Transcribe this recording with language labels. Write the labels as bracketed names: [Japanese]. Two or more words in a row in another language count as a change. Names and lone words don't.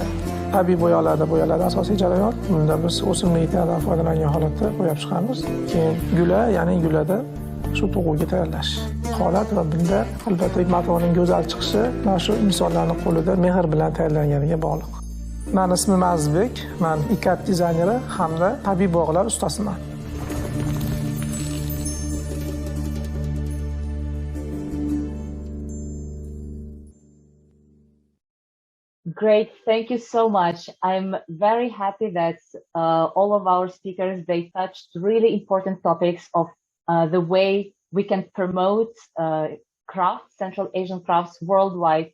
[Uzbek] Tabiiy bo'yoqlarda bo'yaladi asosiy jarayon. Bunda biz o'simlik yog'idan foydalangan holatda bo'yab chiqamiz. Keyin gula, ya'ni gulada shu tug'uga tayyorlash holat va bunda albatta matoning go'zal chiqishi mana shu insonlarning qo'lida mehr bilan tayyorlanganiga bog'liq. Men ismim Azizbek, men ikat dizayneri hamda tabiiy bog'lar ustasiman. [English] Great, thank you so much. I'm very happy that all of our speakers, they touched really important topics of the way we can promote crafts, Central Asian crafts worldwide.